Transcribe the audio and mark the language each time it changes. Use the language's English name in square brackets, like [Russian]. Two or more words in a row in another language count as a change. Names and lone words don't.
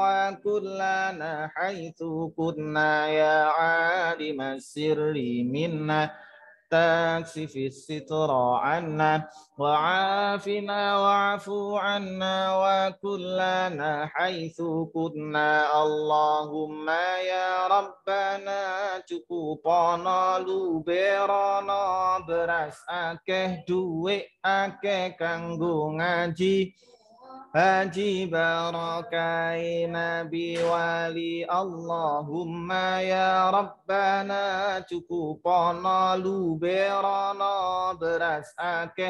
[Arabic] وكلنا حيث كنا يا عالم السر منا تكشف الستر عنا وعافنا واعف عنا وكلنا حيث كنا اللهم يا ربنا [Javanese] cukupana luberana beras akeh duit akeh kanggo ngaji haji barakai nabi wali [Arabic] اللهم يا ربنا [Javanese] cukupana luberana beras akeh